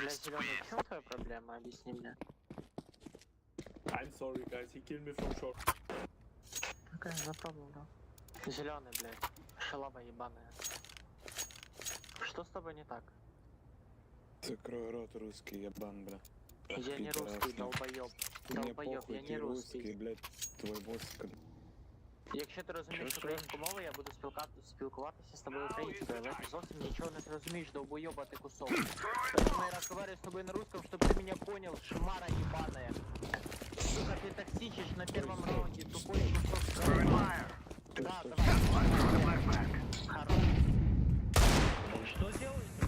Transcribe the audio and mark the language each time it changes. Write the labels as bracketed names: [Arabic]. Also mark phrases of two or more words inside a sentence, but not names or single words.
[Russian] Зеленый, в чем твоя проблема? Объясни мне. [English] I'm sorry, guys. He killed me from short. [Russian] Какая за проблема? Зеленый, блядь. Шалава ебаная. Что с тобой не так? Закрой рот, русский ебан, бля. Я не русский, долбоёб. Долбоёб, я не русский. блядь, твой мозг. [Ukrainian] Якщо ти розумієш українську мову, я буду спілкуватися з тобою українською, але ти зовсім нічого не розумієш, долбоёба ти кусок. [Russian] Поэтому я разговариваю с тобой на русском, чтобы ты меня понял, шмара ебаная. Сука, ты токсичишь на первом раунде, тупой кусок. Да, давай. Хорош. Что делаешь?